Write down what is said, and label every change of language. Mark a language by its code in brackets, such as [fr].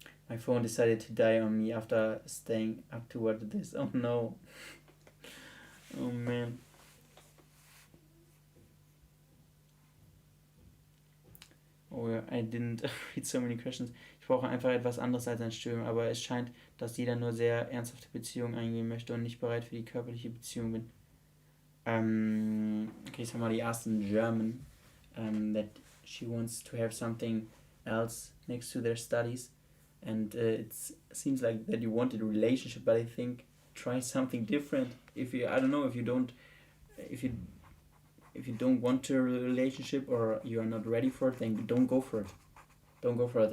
[en] My phone decided to die on me after staying up to what it is. Oh no. Oh man. Oh ja, I didn't read so many questions. [de] Ich brauche einfach etwas anderes als ein Studium, aber es scheint, dass jeder nur sehr ernsthafte Beziehungen eingehen möchte und nicht bereit für die körperliche Beziehung bin. [en] Okay, somebody asked in German that she wants to have something else next to their studies, and it seems like that you wanted a relationship, but I think try something different. If you, I don't know, if you don't want a relationship or you are not ready for it, then don't go for it. Don't go for it.